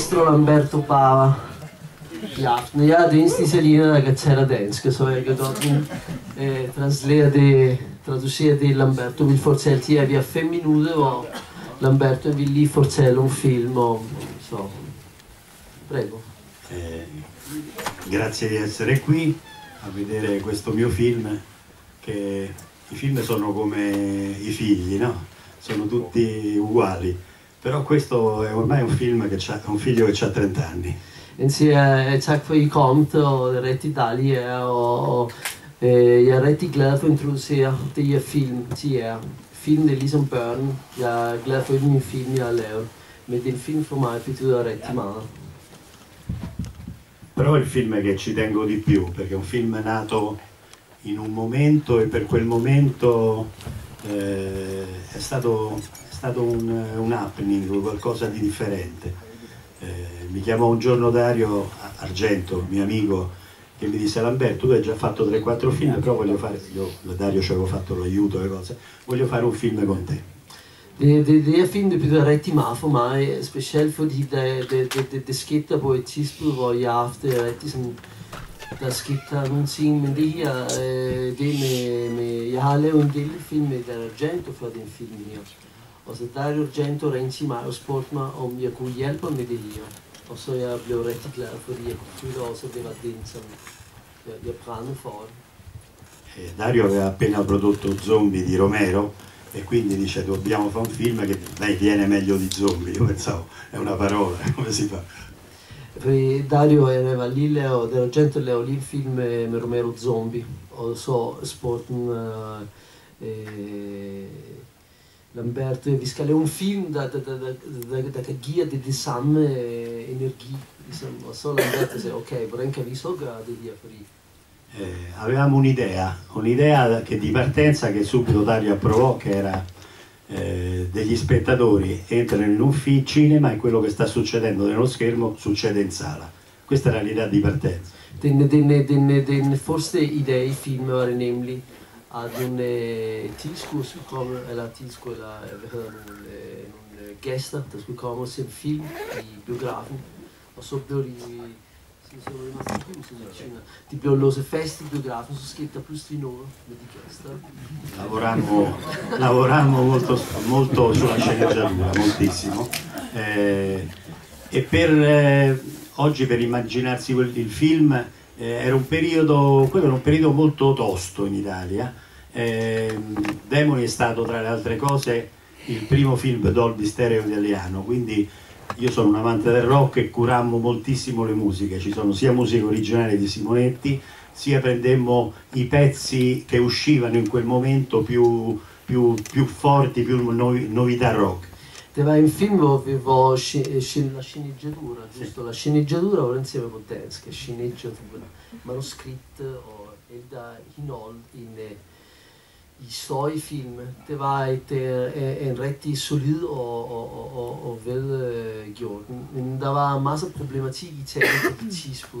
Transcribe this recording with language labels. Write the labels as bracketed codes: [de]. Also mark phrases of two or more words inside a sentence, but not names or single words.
[da] Lamberto Bava i aften. Jeg er det eneste italiener, der kan tale dansk, så jeg kan godt traducere det Lamberto vil fortælle til jer. Vi har 5 minutter, hvor Lamberto vil lige fortælle om film og så. Prego. [it] Grazie di essere qui a vedere questo mio film, che i film sono come i figli, no? Sono tutti uguali, però questo è ormai un film che ha un figlio che ha 30 anni. [da] Han siger, tak for I kom, og det er rigtig dejligt jer, og jeg er rigtig glad for at introducere det her film til jer. Film det er ligesom børn. Jeg er glad for den film jeg har lavet, men den film for mig betyder rigtig meget. [it] Però è il film che ci tengo di più, perché è un film nato in un momento e per quel momento è stato un happening, qualcosa di differente. Mi chiamò un giorno Dario Argento, mio amico, che mi disse: Lamberto, tu hai già fatto 3-4 film, però voglio fare, io da Dario ci avevo fatto l'aiuto e le cose, voglio fare un film con te. [da] Det her film det betyder rigtig meget for mig, specielt fordi det skete der på et tidspunkt, hvor jeg har haft rigtig sådan, der skete der nogle ting, men det her, det med jeg har lavet en del film med Dario Argento for den film her. Og så Dario Argento ringte til mig og spurgte mig, om jeg kunne hjælpe med det her. Og så jeg blev rigtig glad, fordi jeg kunne føle også, at det var den, som jeg brændte for. [it] Dario aveva appena prodotto Zombie di Romero e quindi dice: dobbiamo fare un film che dai, viene meglio di Zombie. Io pensavo, è una parola, come si fa? [da] Fordi Dario var lille, og Dario Argento lavede lige en film med Romero, Zombie. Og så spurgte den Lamberto, vi skal lave en film, der kan give det samme energi. Ligesom. Og så Lamberto sagde, okay, hvordan kan vi så gøre det her? Fordi [it] avevamo un'idea che di partenza, che subito Dario approvò, che era degli spettatori entrano in un cinema e quello che sta succedendo nello schermo succede in sala. Questa era l'idea di partenza. [da] Den første idé i filmen var det nemlig, at nogle tilskuere skulle komme, eller nogle gæster, der skulle komme og se film i biografen, og så blev de blev låst fast i biografen, så skete der pludselig noget med de gæster. [it] Lavorammo molto sulla sceneggiatura, moltissimo. E oggi, per immaginarsi il film, era un periodo, quello era un periodo molto tosto in Italia. Demoni è stato, tra le altre cose, il primo film Dolby Stereo italiano, quindi io sono un amante del rock e curammo moltissimo le musiche. Ci sono sia musiche originali di Simonetti, sia prendemmo i pezzi che uscivano in quel momento più forti, più novità rock. [da] Det var en film, hvor [it] la sceneggiatura, giusto? La sceneggiatura [da] var insieme på dansk, sceneggiatura, manuskript og alt der indhold i film. Det var en rigtig solid og velgjort. Men der var masser af problematik i Italien på det tidspunkt.